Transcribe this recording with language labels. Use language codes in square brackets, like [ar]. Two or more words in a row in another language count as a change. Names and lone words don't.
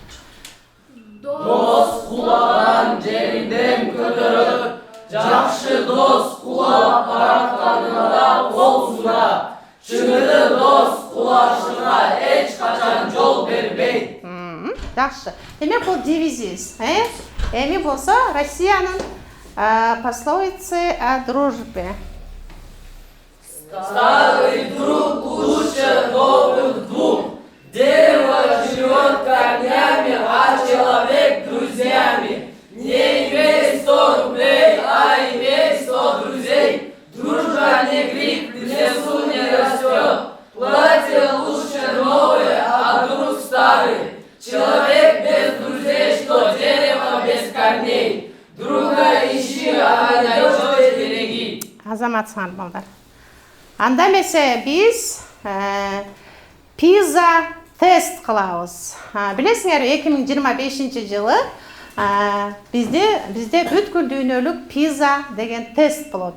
[ky] Дос кулаган жеринден көтөрөт, жакшы дос кулап баратканына кол сунат. Чыгыры дос кулашына эч качан жол бербейт. Жакшы. Демек, бул девизиз. Эми болсо Россиянын [ru] пословицы о дружбе. Старый друг лучше новых двух. Дерево живет корнями, а человек друзьями. Не имей 100 рублей, а имей 100 друзей. Дружба не гриб, в лесу не растет. Платье лучше новое, а друг старый. Человек без друзей, что дерево без корней. Друга ищи, а найдешь береги. [ky] Азаматсыңар балдар. Анда эмесе биз PISA тест кылабыз. Билесиңер, 2025 жылы бизде бүткүл дүйнөлүк PISA деген тест болот.